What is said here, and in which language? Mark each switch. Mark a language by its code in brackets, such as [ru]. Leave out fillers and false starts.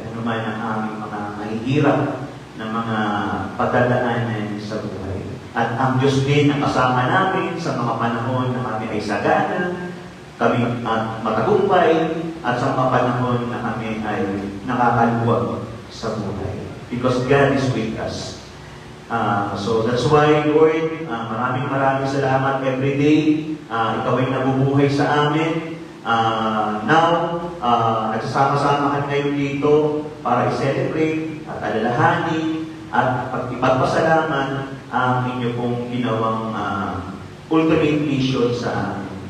[tl] Ano man ang aming mga mahihirap na mga padadaanan sa buhay. At ang Diyos din ang kasama namin sa mga panahon na kami ay sagana, kami matagumpay, at sa mga panahon na kami ay nakakaluwag sa buhay. [en] Because God is with us. So that's why, Lord, [tl] maraming salamat [en] every day. [tl] Ikaw ay nabubuhay sa amin. Now, nagsasama-sama kami ngayon dito para i-celebrate at alalahanin at ipagpasalamat ang inyo pong ginawang ultimate mission sa amin.